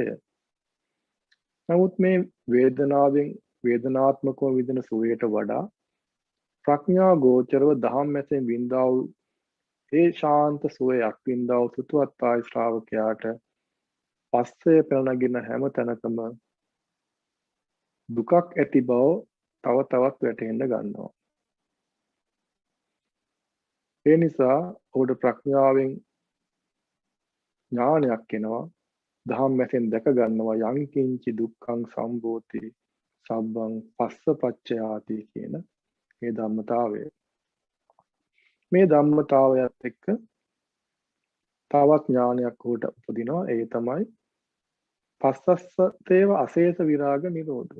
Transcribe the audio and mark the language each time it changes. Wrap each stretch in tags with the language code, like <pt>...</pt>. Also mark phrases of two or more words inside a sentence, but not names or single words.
<si>නමුත් මේ වේදනාවෙන් වේදනාත්මකව විඳින සුවයට වඩා ප්‍රඥා ගෝචරව දහම් මැසෙන් වින්දා වූ ඒ ශාන්ත සුවයක් වින්දා වූ සුතවත් ආයි ශ්‍රාවකයාට පස්සය පැනනගින හැම තැනකම දුකක් ඇති බව තව තවත් වැටහෙන්න ගන්නවා. ඒ නිසා ඔහුට ප්‍රඥාවෙන් ඥානයක් එනවා. දහම් මැසෙන් දැක ගන්නවා</si> <pi>යං කිංචි දුක්ඛං සම්භෝති සබ්බං පස්සපච්චයාති</pi> <si>කියන මේ ධම්මතාවය. මේ ධම්මතාවයත් එක්ක තවත් ඥානයක් ඔහුට උපදිනවා. ඒ තමයි පස්සස්සතේව අශේෂ විරාග නිරෝධය.</si>